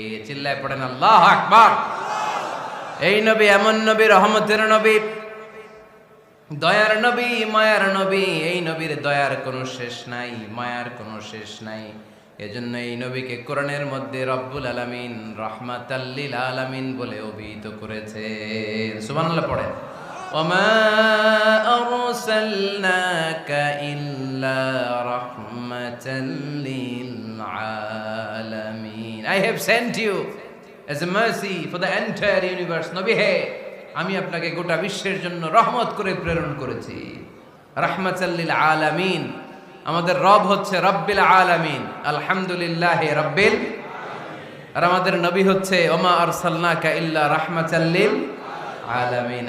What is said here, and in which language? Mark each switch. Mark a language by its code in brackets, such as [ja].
[bn] চিল্লায় পড়েন আল্লাহু আকবার। এই নবী এমন নবী, রহমতের নবী, দয়ার নবী, মায়ার নবী। এই নবীর দয়ার কোনো শেষ নাই, মায়ার কোনো শেষ নাই। এজন্য এই নবীকে কোরআনের মধ্যে রব্বুল আলামিন রাহমাতাল লিল আলামিন বলে অভিহিত করেছেন। সুবহানাল্লাহ পড়েন। [ar] ওমা আরসালনাকা ইল্লা রাহমাতাল লিল আলামিন। [en] I have sent you as a mercy for the entire universe. [bn] নবী হে, আমি আপনাকে গোটা বিশ্বের জন্য রহমত করে প্রেরণ করেছি। [ar] রাহমাতাল লিল আলামিন। [bn] আমাদের রব হচ্ছে রব্বিল আলামিন, [ar] আলহামদুলিল্লাহি রাব্বিল। [bn] আর আমাদের নবী হচ্ছে [ar] ওমা আরসালনাকা ইল্লা রাহমাতাল লিল আলামিন।